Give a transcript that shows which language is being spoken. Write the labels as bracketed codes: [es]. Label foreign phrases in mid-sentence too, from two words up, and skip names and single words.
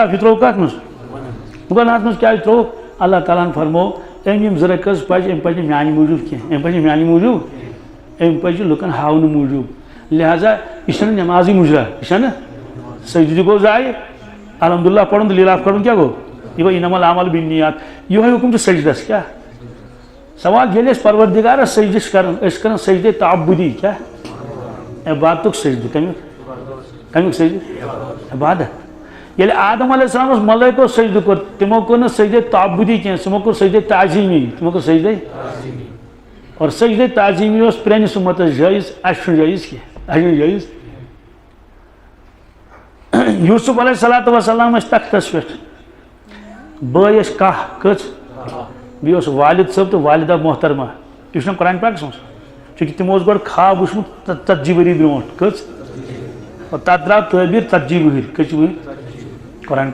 [ks] یہِ ترٛوو کتھ منٛز گۄنہس منٛز کیٛازِ ترٛوو اللہ تعالیٰ ہن فرمو أمۍ یِم زٕ رکعت پَزِ أمۍ پَزِ نہٕ میانہِ موٗجوٗب کینٛہہ أمۍ پَزِ نہٕ میانہِ موٗجوٗب أمۍ پَزِ لُکن ہاونہٕ موٗجوٗب لہٰذا یہِ چھنہٕ نٮ۪مازٕے مُجرا یہِ چھنہٕ سجدٕ تہِ گوٚو ضایہِ الحمدُاللہ پوٚرُن تہٕ لیٖلا کَرُن کیٛاہ گوٚو یہِ گوٚو [ar] اِنَمَا الْأَعْمَالُ بِالنِّیَّاتِ [ks] یِہوے حُکُم چھُ سجدس کیٛاہ سوال ییٚلہِ أسۍ پروردِگارس سجدٕ چھِ کران أسۍ چھِ کران سجدے تعبُدی کیٛاہ عبادتُک سجدٕ کمیُک سجدٕ عبادت ییٚلہِ آدم علیہ السلامس ملٲیکو سجدٕ کوٚر تِمو کوٚر نہٕ سجدے تعبُدی کینٛہہ تِمو کوٚر سجدے تعظیٖمی تِمو کوٚر سجدے اور سجدے تعظیٖمی اوس پرٛٲنِس اُمتس جٲیِز اَسہِ چھُنہٕ جٲیِز کینٛہہ اَسہِ چھُنہٕ جٲیِز یوٗسف [ar] علیہ الصلوٰتُ وسلام [ks] ٲسۍ تختس پٮ۪ٹھ بٲے ٲسۍ کاہ کٔژ بیٚیہِ اوس والد صٲب تہٕ والدہ محترمہ یہِ چھُنہ قرآن پاکس منٛز چوٗنٛکہِ تِمو اوس گۄڈٕ خواب وٕچھمُت 40 ؤری برونٛٹھ کٔژ اور تتھ درٛاو تعبیٖر 40 ؤہٕرۍ کٔژِ ؤہٕرۍ قرآن